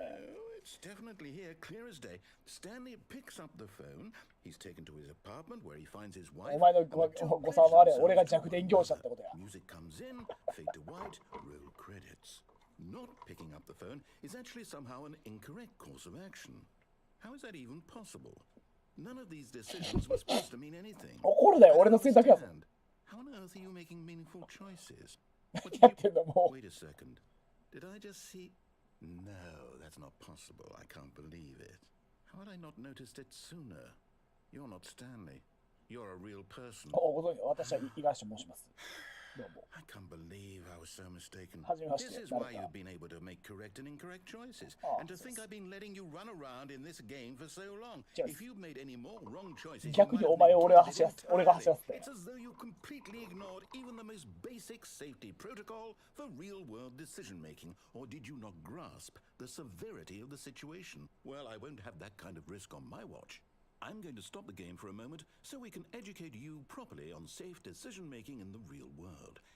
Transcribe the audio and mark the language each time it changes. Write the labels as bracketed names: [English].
[English] No, it's definitely here, clear as day. Stanley picks up the phone. He's taken to his apartment where he finds his wife. [Japanese] お前の誤算はあれ、俺が弱電業者ってことや。 [English] Music comes in, fade to white, roll credits. Not picking up the phone is actually somehow an incorrect course of action. How is that even possible? None of these decisions were supposed to mean anything. [Japanese] 怒るなよ、俺の選択やぞ。 [English] How on earth are you making meaningful choices? [Japanese] やってんのもう。 [English] Wait a second. Did I just see? No, that's not possible. I can't believe it. How had I not noticed it sooner? You're not Stanley. You're a real person. [Japanese] ご存知、私は五十嵐と申します。どうも。 [English] I can't believe I was so mistaken. [Japanese] はじめまして。 [English] This is why you've been able to make correct and incorrect choices. And to think I've been letting you run around in this game for so long. If you've made any more wrong choices, [Japanese] 逆にお前を俺が走らせて、俺が走らせて。 [English] It's as though you completely ignored even the most basic safety protocol for real-world decision-making. Or did you not grasp the severity of the situation? Well, I won't have that kind of risk on my watch. I'm going to stop the game for a moment so we can educate you properly on safe decision-making in the real world.